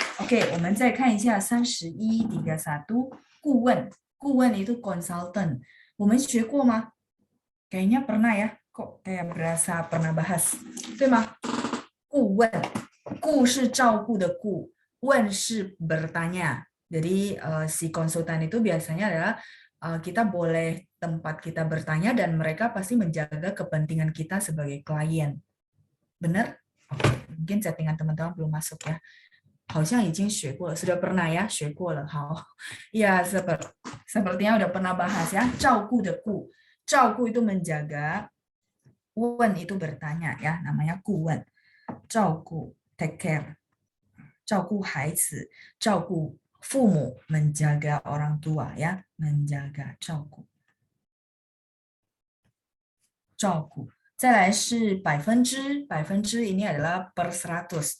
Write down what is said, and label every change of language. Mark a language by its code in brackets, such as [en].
[zh] Oke, 我们再看一下3131顾问，顾问 [id] itu consultant. [zh] 我们学过吗？ [id] Kayaknya pernah ya, kok kayak berasa pernah bahas, [zh] 对吗？顾问，顾是照顾的顾，问是bertanya. [id] Jadi si konsultan itu biasanya adalah kita boleh tempat kita bertanya dan mereka pasti menjaga kepentingan kita sebagai klien. Benar? Oke, mungkin settingan teman-teman belum masuk ya. [zh] 好像已经学过了, [id] sudah pernah ya, [zh] 学过了. 好. [id] Ya, sepertinya udah pernah bahas ya. [zh] 照顾的顾, [id] 照顾 itu menjaga, 问 itu bertanya ya, namanya 顾问. [zh] 照顾 [en] take care. [zh] 照顾孩子, 照顾父母 [id] menjaga orang tua ya, menjaga [zh] 照顾。照顾再来是百分之，百分之 [id] ini adalah per 100.